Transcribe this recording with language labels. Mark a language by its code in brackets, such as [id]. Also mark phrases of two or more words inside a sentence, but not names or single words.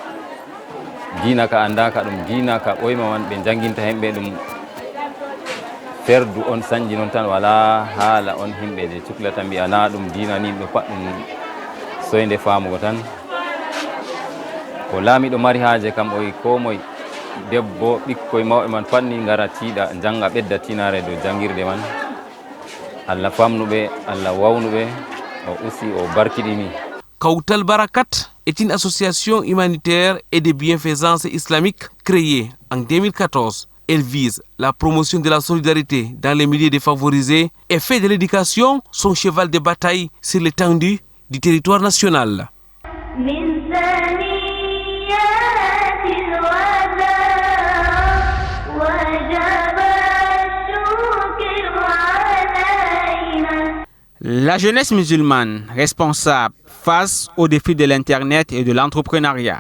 [ff] diina ka andaka ɗum diina ka ɓoyma man ɓe janginta hemɓe ɗum ferdu on sanji noon tan wala haala on himɓe je cuklata mbiya na ɗum diina ni ɓe pat ɗum soyde famugo tan ko laamiɗo mari haaje kam o wi ko moye debbo ɓikkoye mawɓe man pat ni ngara tiiɗa janga ɓedda tinare dow jangirde man Allah famnuɓe Allah wawnuɓe o aussi o barkiɗini. [fr] Kautal Barakat est une association humanitaire et de bienfaisance islamique créée en 2014. Elle vise la promotion de la solidarité dans les milieux défavorisés et fait de l'éducation son cheval de bataille sur l'étendue du territoire national. La jeunesse musulmane responsable face aux défis de l'Internet et de l'entrepreneuriat.